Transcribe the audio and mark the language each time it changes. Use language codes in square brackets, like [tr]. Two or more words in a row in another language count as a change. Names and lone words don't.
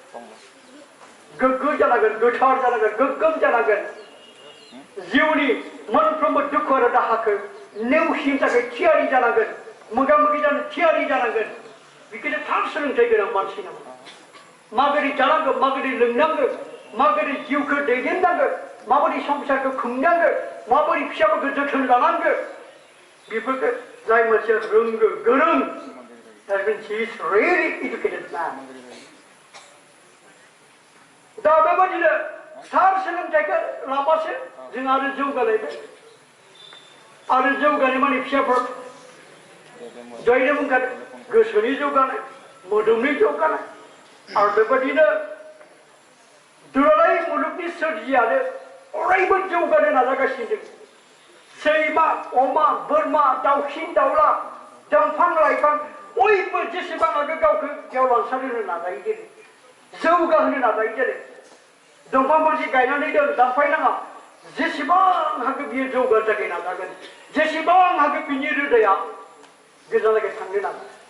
[brx] गोथार जानांगोन गोग्गोम जानांगोन जिउनि मोनफ्रोमबो दुखु आरो दाहाखौ नेवसिनो थाखाय थियारि जानांगोन मोगा मोगि जानो थियारि जानांगोन बेखौनो थार सोलोंथाइ गोनां मानसि नांगौ माबोरै जानांगौ माबोरै लोंनांगौ माबोरै जिउखौ दैदेननांगौ माबोरै संसारखौ खुंनांगौ माबोरै फिसाफोरखौ जोथोन लानांगौ बेफोरखौ जाय मानसिया रोंगौ गोरों [en] that means he is really educated man [brx] दा बेबायदिनो थार सोलोंथाइखौ लाबासो जों आरो जौगालायबाय आरो जौगानाय माने फिसाफोर दहायनो बुंखादों गोसोनि जौगानाय मोदोमनि जौगानाय आरो बेबायदिनो दुलाराय मुलुगनि सोरजियानो अरायबो जौगानो नाजागासिनो दं सैमा अमा बोरमा दाउसिन दाउला दंफां लाइफां बयबो जेसेबां हागौ गावखौ गेवलांसार होनो नाजायो जेरै जौगाहोनो नाजायो जेरै दंफां फांसे गायनानै दोन दानफायनाङा जेसेबां हागौ बियो जौगानो थाखाय नाजागोन जेसेबां हागौ बिनि रोदाया गोजानलागै थांनो नाजा